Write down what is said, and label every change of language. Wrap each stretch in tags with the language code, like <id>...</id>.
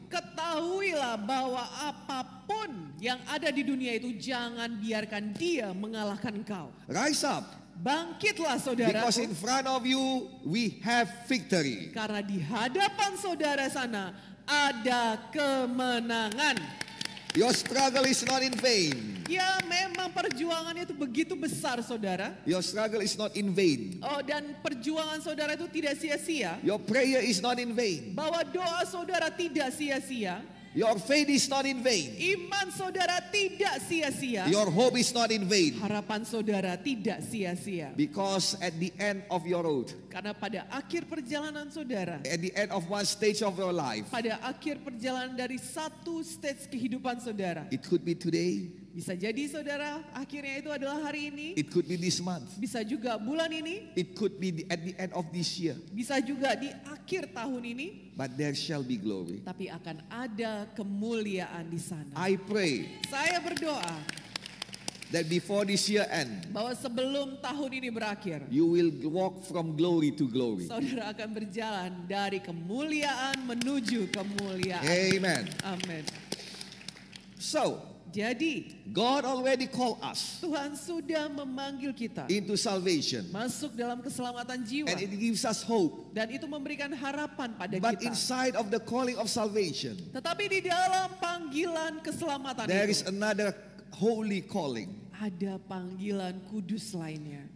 <id>Ketahuilah bahwa apapun yang ada di dunia itu jangan biarkan dia mengalahkan engkau.</id> <en>Rise up,</en> <id>Bangkitlah</id> <en>because</en> <id>saudaraku,</id> <en>in front of you we have victory.</en> <id>karena di hadapan saudara sana ada kemenangan.</id> <en>Your struggle is not in vain.</en> <id>Ya, memang perjuangannya itu begitu besar saudara.</id> <en>Your struggle is not in vain.</en> <id>Oh, dan perjuangan saudara itu tidak sia-sia.</id> <en>Your prayer is not in vain.</en> <id>Bahwa doa saudara tidak sia-sia.</id> <en>Your faith is not in vain.</en> <id>Iman saudara tidak sia-sia.</id> <en>Your hope is not in vain.</en> <id>Harapan saudara tidak sia-sia.</id> <en>Because at the end of your road,</en> <id>Karena pada akhir perjalanan saudara,</id> <en>at the end of one stage of your life,</en> <id>pada akhir perjalanan dari satu stage kehidupan saudara,</id> <en>it could be today,</en> <id>bisa jadi saudara akhirnya itu adalah hari ini,</id> <en>it could be this month,</en> <id>bisa juga bulan ini,</id> <en>it could be at the end of this year,</en> <id>bisa juga di akhir tahun ini,</id> <en>but there shall be glory.</en> <id>tapi akan ada kemuliaan di sana.</id> <en>I pray</en> <id>Saya berdoa</id> <en>that before this year end,</en> <id>bahwa sebelum tahun ini berakhir,</id> <en>you will walk from glory to glory.</en> <id>saudara akan berjalan dari kemuliaan menuju kemuliaan.</id> <en>Amen.</en> <id>Amin.</id> <en>So,</en> <id>Jadi</id> <en>God already called us</en> <id>Tuhan sudah memanggil kita</id> <en>into salvation,</en> <id>masuk dalam keselamatan jiwa,</id> <en>and it gives us hope.</en> <id>dan itu memberikan harapan pada</id> <en>But</en> <id>kita.</id> <en>inside of the calling of salvation,</en> <id>Tetapi di dalam panggilan keselamatan</id> <en>there</en> <id>itu</id> <en>is another holy calling,</en> <id>ada panggilan kudus lainnya.</id>